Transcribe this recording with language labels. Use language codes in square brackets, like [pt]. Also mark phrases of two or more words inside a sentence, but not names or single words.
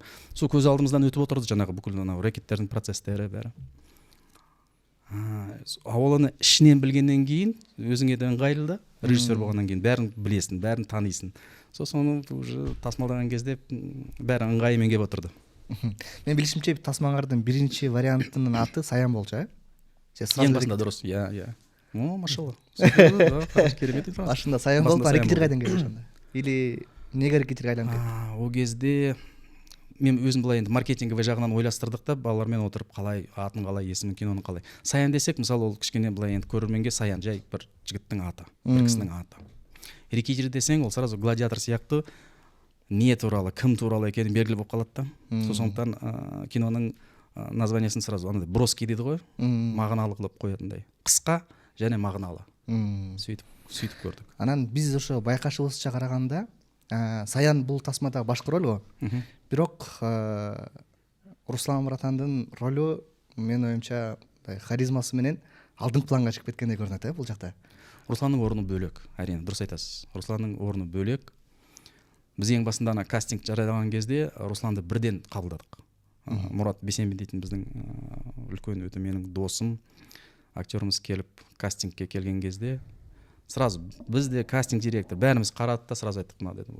[kk] Сол көз алдымыздан өтіп отырды жаңағы бүкіл рэкеттердің процесстері бәрі. Оны ішінен білгеннен кейін өзіңе де ыңғайлы да, режиссер болғаннан кейін бәрін білесің, бәрін танисың. Соны уже тасмалдаған кезде бәрі ыңғайымен келіп отырды. [ky] Мен билишимче тасмаңардын биринчи вариантынын аты Саян болчу, [kk] Ең басында дұрыс, машалла. Керемет информация. [ky] Башында Саян болуп, рэкетер кайдан келди ошондо? Или эмнеге рэкетерге айланып кетти? [kk] Ол кезде мен өзім былай енді маркетинговый жағынан ойластырдық та, балалармен отырып қалай атын қалай, есімін, киноның қалай. Саян десек, мысалы ол кішкене былай енді көрерменге Саян жай бір жігіттің аты, бір кісінің аты. Рэкетер десең, ол сразу гладиатор сияқты не туралы, кім туралы екені белгілі болып қалады да. Сондықтан киноның названиясын [ru] сразу броский [kk] дейді ғой, мағыналы қылып қоятындай. Қысқа және мағыналы. Сөйтіп көрдік. [ky] Анан биз ошо байкашыбызча караганда Саян бул тасмадагы башкы роль го. Бирок Руслан Муратандын ролу мен оюмча харизмасы менен алдыңкы планга чыгып кеткендей көрүнөт бул жакта. [kk] Русланның орны бөлек, әрине, дұрыс айтасыз. Русланның орны бөлек. Біз ең басында кастинг жариялаған кезде Русланды бірден қабылдадық. Мұрат Бесенбин дейтін біздің үлкен өте менің досым, актеріміз келіп кастингке келген кезде сразу бізде кастинг директор бәріміз қарады да сразу айттық мына деді.